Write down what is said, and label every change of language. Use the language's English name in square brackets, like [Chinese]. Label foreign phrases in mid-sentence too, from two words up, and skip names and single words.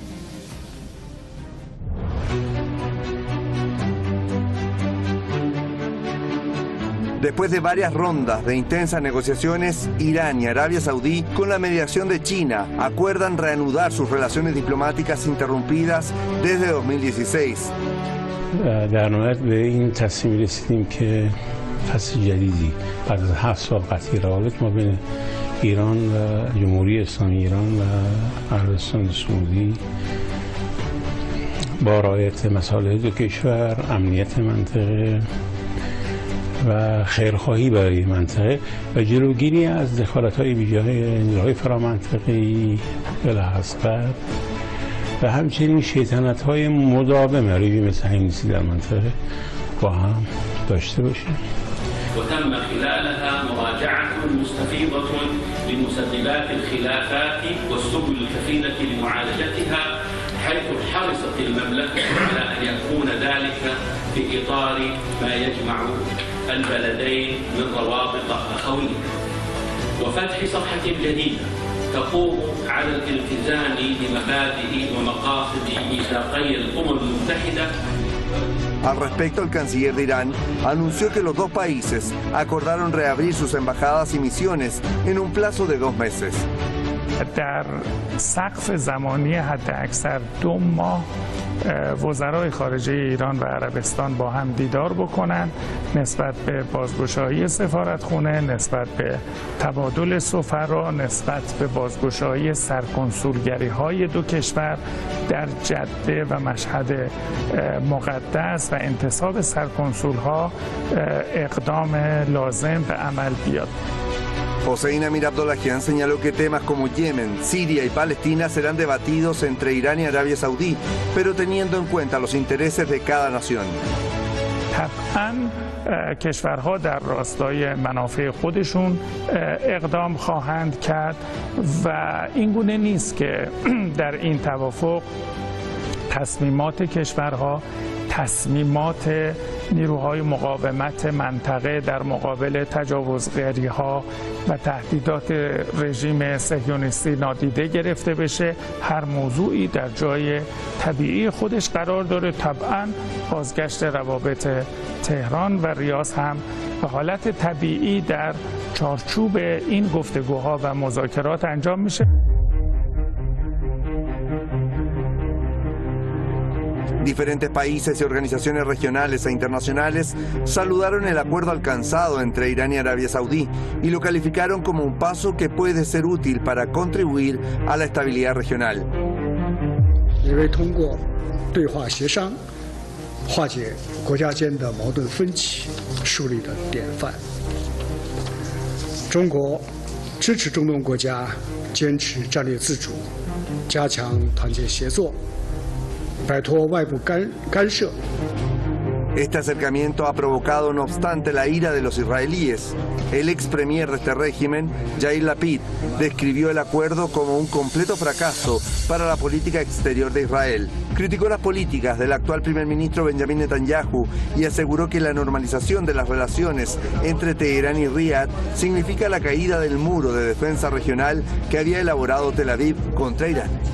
[Spanish] Después de varias rondas de intensas negociaciones, Irán y Arabia Saudí, con la mediación de China, acuerdan reanudar sus relaciones diplomáticas interrumpidas desde 2016. [Persian] در نهایت به این تصمیم رسیدیم که فصل جدیدی بعد از 7 سال قطعی روابط ما بین ایران و جمهوری اسلامی ایران و عربستان سعودی با رعایت مصالح دو کشور، امنیت منطقه و خیرخواهی برای منطقه و جلوگیری از دخالت‌های ویژه‌های نیروهای فرامنطقه‌ای بلحاظ و همچنین شیطنت‌های مداوم رژیم صهیونیستی در منطقه با هم داشته باشیم. [Arabic] وتم خلالها مراجعة مستفيضة لمسببات الخلافات والسبل الكفيلة لمعالجتها، حيث حرصت المملكة على أن يكون ذلك في إطار ما يجمع البلدين من روابط أخوية وفتح صفحة جديدة تقوم على الالتزام بمبادئ ومقاصد ميثاقي الأمم المتحدة. [Spanish] Al respecto, el canciller de Irán anunció que los dos países acordaron reabrir sus embajadas y misiones en un plazo de 2 meses. [Persian] در سقف زمانی حداکثر 2 ماه وزرای خارجه ایران و عربستان با هم دیدار بکنن نسبت به بازگشایی سفارتخونه، نسبت به تبادل سفرا، نسبت به بازگشایی سرکنسولگری های دو کشور در جده و مشهد مقدس و انتصاب سرکنسول ها اقدام لازم به عمل بیاد. [Spanish] Hossein Amir Abdollahian señaló que temas como Yemen, Siria y Palestina serán debatidos entre Irán y Arabia Saudí, pero teniendo en cuenta los intereses de cada nación. [Persian] طبعاً کشورها در راستای منافع خودشون اقدام خواهند کرد و این گونه نیست که در این توافق تصمیمات کشورها تصمیمات نیروهای مقاومت منطقه در مقابل تجاوزگری‌ها و تهدیدات رژیم صهیونیستی نادیده گرفته بشه. هر موضوعی در جای طبیعی خودش قرار داره. طبعاً بازگشت روابط تهران و ریاض هم به حالت طبیعی در چارچوب این گفتگوها و مذاکرات انجام میشه. [Spanish] Diferentes países y organizaciones regionales e internacionales saludaron el acuerdo alcanzado entre Irán y Arabia Saudí y lo calificaron como un paso que puede ser útil para contribuir a la estabilidad regional. [Chinese] 因为通过对话协商化解国家间的矛盾分歧树立了典范。中国支持中东国家坚持战略自主，加强团结协作，摆脱外部干涉。 [Spanish] Este acercamiento ha provocado, no obstante, la ira de los israelíes. El ex premier de este régimen, Yair Lapid, describió el acuerdo como un completo fracaso para la política exterior de Israel. Criticó las políticas del actual primer ministro Benjamin Netanyahu y aseguró que la normalización de las relaciones entre Teherán y Riad significa la caída del muro de defensa regional que había elaborado Tel Aviv contra Irán.